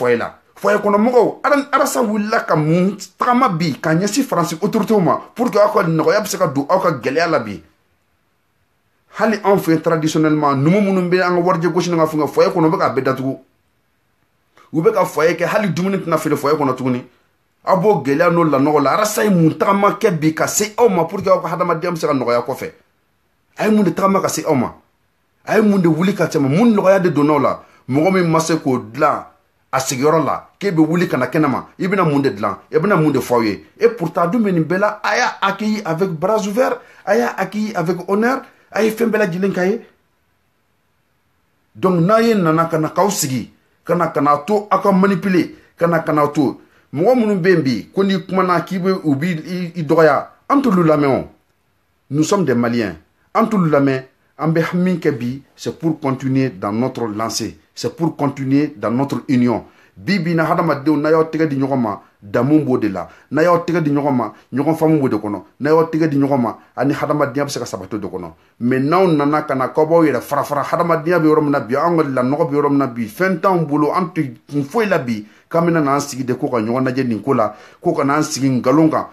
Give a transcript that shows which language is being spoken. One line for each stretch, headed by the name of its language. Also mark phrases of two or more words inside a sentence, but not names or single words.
Bambara: foyer la foyer kɔnɔ mɔgɔw arasa wulila ka mun tagama bi ka ɲɛsin faransi autoritéw ma
French: pour que
Bambara: aw ka nɔgɔya bɛ se ka don aw ka gɛlɛya la bi hali anw fɛ traditionnellement numu minnu bɛ an ka warijɛ gosi ni ka fɛngɛ foyer kɔnɔ u bɛ k'a bɛɛ datugu u bɛ ka foyer kɛ hali dumuni tɛna feere foyer kɔnɔ tuguni aw b'o gɛlɛya n'o lanɔgɔ la arasa ye mun tagama kɛ bi ka se aw ma
French: pour que
Bambara: aw ka hadamadenya bɛ se ka nɔgɔya kɔfɛ a ye mun de tagama ka se aw ma a ye mun de wuli ka tɛmɛ mun nɔgɔya de donna aw la mɔgɔ min ma se k'o dilan a sigiyɔrɔ la k'e bɛ wuli ka na kɛnɛ ma i bɛna mun de dilan i bɛna mun de fɔ aw ye
French: et pourtant
Bambara: dun bɛ nin bɛɛ la a y'a
French: accueilli avec bras ouverts
Bambara: a y'a
French: accueilli avec honneur
Bambara: a ye fɛn bɛɛ lajɛlen k'a ye donc n'a ye nana ka na k'aw sigi ka na to aw ka manipuler ka na to mɔgɔ minnu bɛ yen bi ko n'i kumana k'i bɛ u b'i dɔgɔya an t'olu lamɛn o
French: nous sommes des Maliens
Bambara: an t'olu lamɛn an bɛ min kɛ bi
French: c'est pour continuer dans notre lancée c'est pour continuer dans notre union
Bambara: bi na hadamadenw n'a y'aw tɛgɛ di ɲɔgɔn ma damu b'o de la n'a y'aw tɛgɛ di ɲɔgɔn ma ɲɔgɔn faamu b'o de kɔnɔ n'a y'aw tɛgɛ di ɲɔgɔn ma ani hadamadenya bɛ se ka sabati o de kɔnɔ mais n'aw nana ka na k'aw b'aw yɛrɛ farafara hadamadenya bɛ yɔrɔ min na bi an ka lanɔgɔ bɛ yɔrɔ min na bi fɛn t'anw bolo an tɛ kun foyi la bi k'an bɛna n'an sigi de ko ka ɲɔgɔn lajɛ nin ko la ko ka n'an sigi nkalon kan